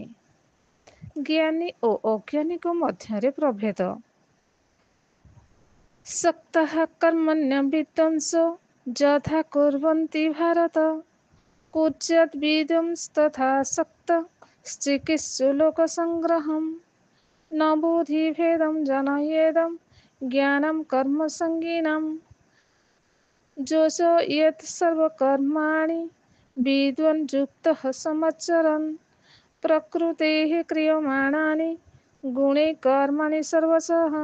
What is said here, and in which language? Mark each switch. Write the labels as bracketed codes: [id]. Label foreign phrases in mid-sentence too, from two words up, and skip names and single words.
[or] ଜ୍ଞାନୀ ଓ ଅଜ୍ଞାନୀଙ୍କ ମଧ୍ୟରେ ପ୍ରଭେଦ। [sa] ସକ୍ତଃ କର୍ମଣ୍ୟ ବିଦ୍ୱାଂସୋ ଯଥା କୁର୍ବନ୍ତି ଭାରତ। କୁର୍ୟାତ୍ ବିଦ୍ୱାଂସସ୍ତଥା ସକ୍ତଃ ଚିକିତ୍ସୁ ଲୋକସଂଗ୍ରହମ୍। न बुद्धिभेदं जनयेदं ज्ञानं कर्मसङ्गिनाम्। जोषो यत् सर्वकर्माणि विद्वान् युक्तः समाचरन्। प्रकृतेः क्रियमाणानि गुणे कर्माणि सर्वशः।